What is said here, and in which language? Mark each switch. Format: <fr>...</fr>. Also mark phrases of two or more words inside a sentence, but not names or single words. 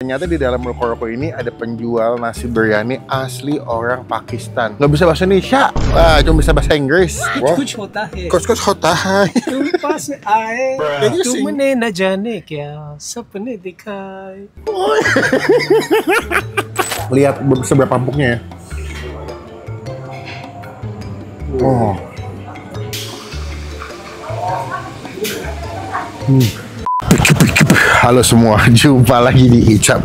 <id>Ternyata di dalam ruko-ruko ini ada penjual nasi biryani asli orang Pakistan. Nggak bisa bahasa Indonesia, cuma bisa bahasa Inggris.</id> <hi>कुछ होता है Kuch होता है तुम पास आए</hi> <en>Can you sing?</en> <hi>तुमने न जाने क्या सपने दिखाए.</hi> <id>Lihat seberapa empuknya ya. Oh. Halo semua, jumpa lagi di Icap.</id>